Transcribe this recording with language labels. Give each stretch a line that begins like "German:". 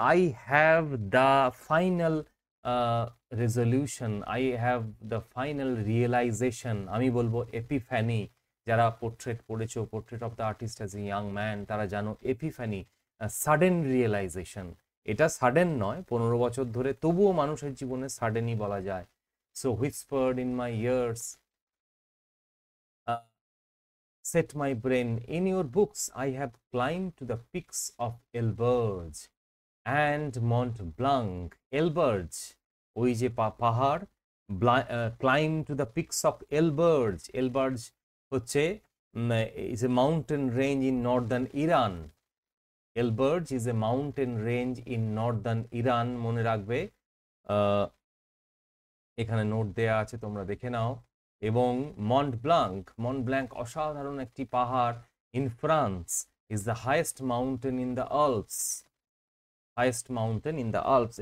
English: I have the final resolution, I have the final realization,
Bangla: আমি বলবো
English: Epiphany.
Bangla: যারা portrait পড়েছো, portrait of the artist as a young man, তারা জানো Epiphany, sudden realisation. এটা sudden নয়, 15 বছর ধরে, তবুও মানুষের জীবনে সাডেনই বলা যায়।
English: So whispered in my ears, set my brain in your books. I have climbed to the peaks of Elburz and Mont Blanc. Elburz,
Bangla: ওই যে পাহাড়,
English: climb to the peaks of Elburz. Elburz হচ্ছে is a mountain range in northern Iran. Elburz is a mountain range in northern Iran.
Bangla: মনে রাখবে, এখানে note দেয়া আছে, তোমরা দেখে নাও। এবং মন্ট ব্ল্যাঙ্ক অসাধারণ একটি পাহাড়
English: In France, is the highest mountain in the Alps, highest mountain in the Alps.